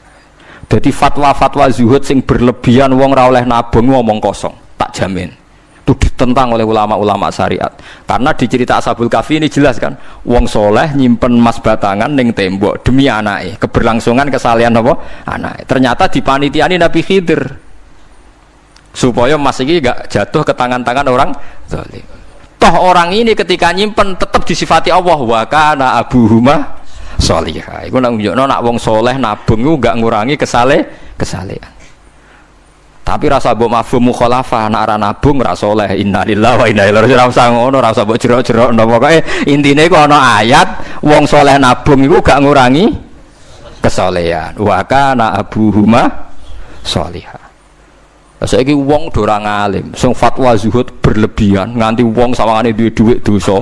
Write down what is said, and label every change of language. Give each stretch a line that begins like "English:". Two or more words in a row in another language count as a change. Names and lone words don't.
Javanese: Dadi fatwa-fatwa zuhud sing berlebihan wong ora oleh nabung ngomong kosong, tak jamin.
Indonesian: Itu ditentang oleh ulama-ulama syariat. Karena di cerita Ashabul Kahfi ini jelas kan,
Javanese: wong soleh nyimpen emas batangan ning tembok demi anake,
Indonesian: keberlangsungan kesalehan apa?
Javanese: Anake.
Indonesian: Ternyata dipanitiani Nabi Khidir. Supaya emas
Javanese: iki gak
Indonesian: jatuh ke tangan-tangan orang zalim. Toh orang ini ketika nyimpen tetap disifati Allah
Arabic: وكان أبوهما صالحا.
Javanese: Iku nang nunjukno nak wong soleh nabung iku gak ngurangi kesalehan. Tapi rasa mbok
Arabic: مفهوم مخالفة
Javanese: nek ora nabung ora saleh.
Arabic: إنا لله وإنا إليه راجعون.
Javanese: Ora usah ngono, ora usah mbok jero-jero. Pokoke intine iku ana ayat wong saleh nabung iku gak ngurangi kesalehan.
Arabic: وكان أبوهما صالحا.
Javanese: Saiki wong do ora ngalim, sing fatwa zuhud berlebihan nganti wong sawangane duwe dhuwit dosa.